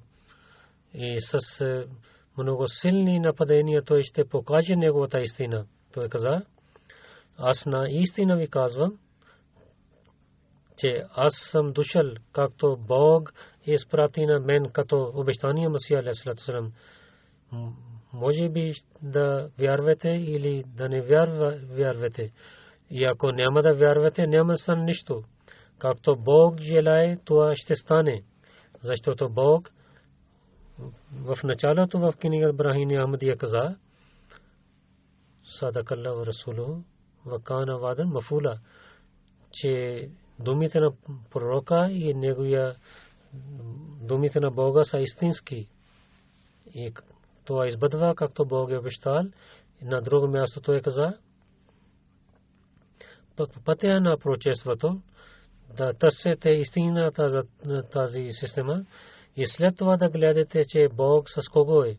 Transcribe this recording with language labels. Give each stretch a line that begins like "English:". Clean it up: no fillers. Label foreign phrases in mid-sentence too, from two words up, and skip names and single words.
Bulgarian: И с много силни нападения той ще покаже неговата истина. Той каза: аз на истина ви казвам, че аз съм дошъл, както Бог изпрати на мен като обещания Масия
Arabic: عليه السلام.
Bulgarian: Може би да вярвате или да не вярвате. И ако няма да вярвате, няма да стане нищо. Както Бог желае, това ще стане. Защото Бог в началото в книга Брахини Ахмадия каза:
Arabic: صدق الله رسوله وكان وعدا مفعولا,
Bulgarian: че думите на пророка и неговия думите на Бога са истински. И това избъдва, както Бог е обещал. На друго място той каза: по пътя на пророчеството да търсите истината за тази система и след това да гледате, че Бог с кого е.